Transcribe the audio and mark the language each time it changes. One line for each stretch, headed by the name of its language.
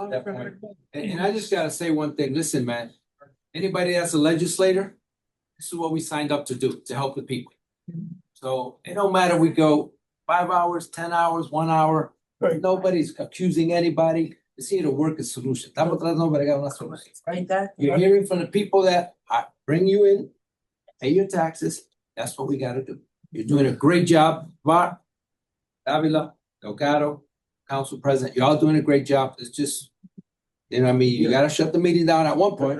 English: that point. And I just gotta say one thing. Listen, man. Anybody that's a legislator, this is what we signed up to do, to help the people. So it don't matter. We go 5 hours, 10 hours, 1 hour. Nobody's accusing anybody. It's here to work a solution.
Spanish: Estamos tratando de bregar una solución.
English: You're hearing from the people that bring you in, pay your taxes. That's what we gotta do. You're doing a great job, Bart, Davila, Delgado, Council President. You're all doing a great job. It's just, you know what I mean? You gotta shut the meeting down at one point.